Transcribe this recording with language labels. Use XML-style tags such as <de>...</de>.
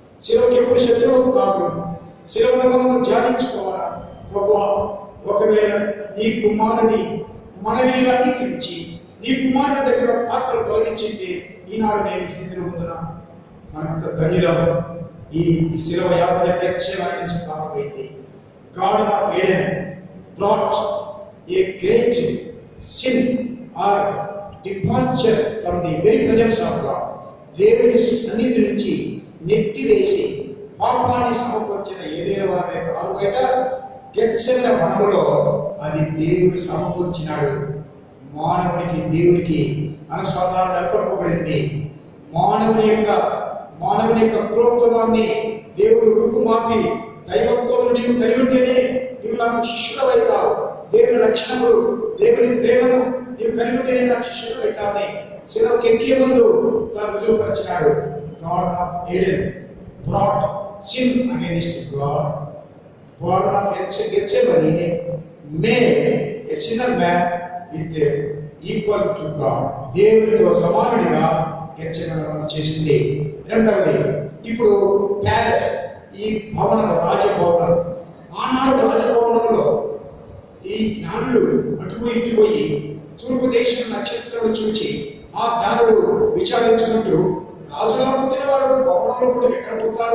<te>శిలువకి ఎప్పుడు శత్రువు కాకూడదు. శిలువను మనం ధ్యానించుకోవాలా? ప్రభువా ఒకవేళ నీ కుమారుని మనవిని అంగీకరించి నీ కుమారుని దగ్గర పాత్ర తొలగించింటే ఈనాడు నేను స్థితిలో ఉంటున్నా. మనకు ధన్యులం. ఈ శిలువ యాత్ర గెత్సేమనే నుంచి ప్రారంభమైంది.</te> <en>Garden of Eden brought a great sin or departure from the very presence of God.</en> <te>దేవుని సన్నిధి నుంచి నెట్టివేసి పాపాన్ని సమకూర్చిన ఏదైనా వనమే కాదు. బయట గెత్సేమనే వనములో అది దేవుడు సమకూర్చినాడు. మానవునికి దేవునికి అనుసంధానం నెలకొల్పబడింది. మానవుని యొక్క క్రోధమాన్ని దేవుడు రూపుమాపి దైవత్వం నీవు కలిగి ఉంటేనే నీవు నాకు శిష్యుడు అవుతావు. దేవుని లక్షణములు, దేవుని ప్రేమను నీవు కలిగి ఉంటేనే నాకు శిష్యుడు అవుతావని శిలువకి ఎక్కే ముందు తాను రుజువుపరిచినాడు.</te> <en>Garden of Eden brought sin against God. Garden of Gethsemane made a sinner man with equal to God.</en> <te>దేవునితో సమానుడిగా గెత్సేమనే చేసింది. రెండవది, ఇప్పుడు ప్యాలెస్, ఈ భవనం, రాజభవనం. ఆనాడు రాజభవనంలో ఈ జ్ఞానులు అటుపోయి ఇటుపోయి తూర్పు దేశం నక్షత్రాలు చూచి ఆ జ్ఞానుడు విచారించుకుంటూ, రాజుగా పుట్టినవాడు భవనంలో పుట్టి ఎక్కడ పుట్టాడు?</te>